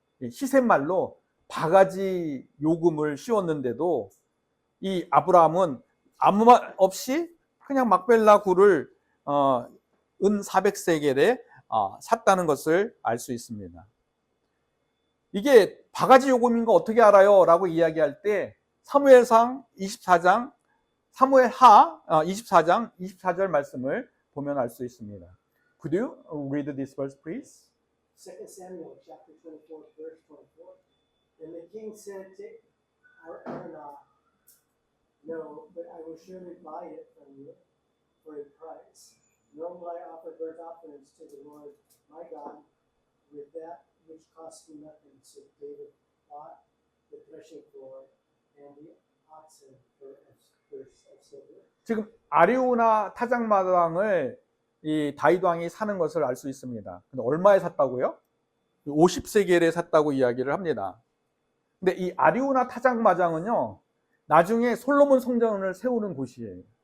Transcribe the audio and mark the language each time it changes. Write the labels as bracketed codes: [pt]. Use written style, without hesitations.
[ko] 시샘말로 바가지 요금을 씌웠는데도 이 아브라함은 아무 말 없이 그냥 막벨라 굴을 은 400세겔에 샀다는 것을 알 수 있습니다. 이게 바가지 요금인 거 어떻게 알아요? 라고 이야기할 때 사무엘상 24장 사무엘하 24장 24절 말씀을 보면 알 수 있습니다. [en] Could you read this verse, please? 2 Samuel chapter 24, verse 24. Then the king said to Araunah, "No, but I will surely buy it from you for a price. Nor will I offer burnt offerings to the Lord my God with that which cost me nothing." So David bought the threshing floor and the oxen for silver. [ko] 지금 아리우나 타작마당을 이 다윗 왕이 사는 것을 알 수 있습니다. 근데 얼마에 샀다고요? 50세겔에 샀다고 이야기를 합니다. 근데 이 아리우나 타작마당은요, 나중에 솔로몬 성전을 세우는 곳이에요.